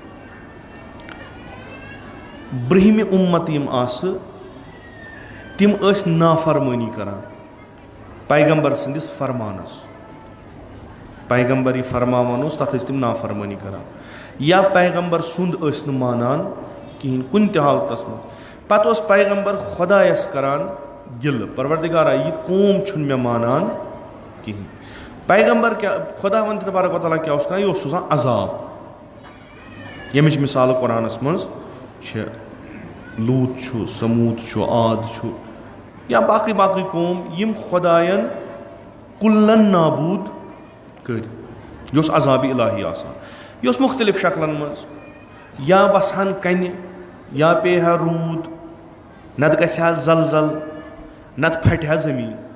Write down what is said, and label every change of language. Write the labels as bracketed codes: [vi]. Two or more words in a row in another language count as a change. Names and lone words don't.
[ks] ब्रहिम उम्मत यम आस तिम अस नाफरमानी करान पैगंबर संदिस फरमानस पैगंबर यह फरमावान तथ तिम नाफरमानी करान या पैगंबर सुंद न मानान कहीं कुन त हालतस मज पत पैगंबर खुदायस करान गिल परवरदिगारा यह कौम छुन मे मानान कहीं पैगंबर क्या खुदा वन [ar] تبارک و تعالیٰ [ks] क्या कर यह सोजान अजाब यमिच मिसाल कुरानस मज लूत छु समूद छु आद छु या बाकी बाकी कौम यम खुदायन कुल्लन नाबूद कर योस अजाब इलाही आसान योस मुख्तलिफ शक्लन मज या वसहन कन या पेहा रूद नत गहा जलजल नत फटहा जमीन